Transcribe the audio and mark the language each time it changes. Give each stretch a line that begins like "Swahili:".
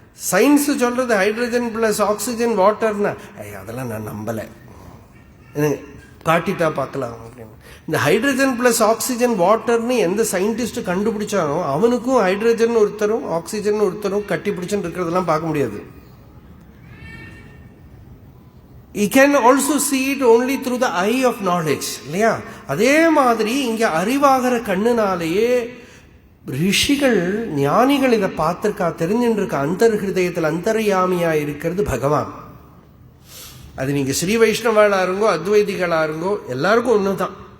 Tamil: Science சொல்றது hydrogen plus oxygen வாட்டர்னா அதெல்லாம் நான் நம்பலை, காட்டிட்டா பார்க்கலாம் அப்படின்னு. இந்த ஹைட்ரஜன் பிளஸ் ஆக்சிஜன் வாட்டர்னு எந்த சயின்டிஸ்ட் கண்டுபிடிச்சானோ அவனுக்கும் ஹைட்ரஜன் ஒருத்தரும் ஆக்சிஜன் ஒருத்தரும் கட்டி பிடிச்சுன்னு இருக்கிறதெல்லாம் பார்க்க முடியாது.
English: You can also see it only through the eye of knowledge
Tamil: இல்லையா? அதே மாதிரி இங்க அறிவாகிற கண்ணுனாலேயே ரிஷிகள் ஞானிகள் இதை பார்த்திருக்கா, தெரிஞ்சுருக்கா. அந்தர் ஹிருதயத்தில் அந்தர்யாமியா இருக்கிறது பகவான். அது நீங்க ஸ்ரீ வைஷ்ணவாளா இருங்கோ, அத்வைதிகளா இருங்கோ, எல்லாருக்கும் ஒண்ணுதான்.